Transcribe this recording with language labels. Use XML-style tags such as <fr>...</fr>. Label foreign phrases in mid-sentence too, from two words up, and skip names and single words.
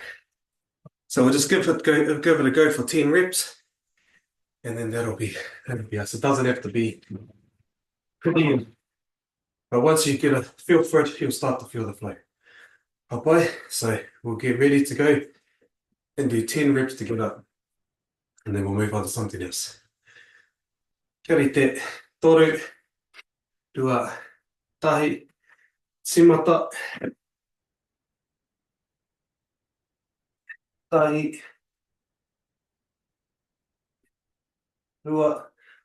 <en>So we'll just give it a go for 10 reps, and then that'll be us. It doesn't have to be pretty, but once you get a feel for it, you'll start to feel the flow. Okay, so we'll get ready to go and do 10 reps to get up, and then we'll move on to something else.</en> <mi>Kia rite, toru, rua, tahi, timata, tahi, rua,</mi>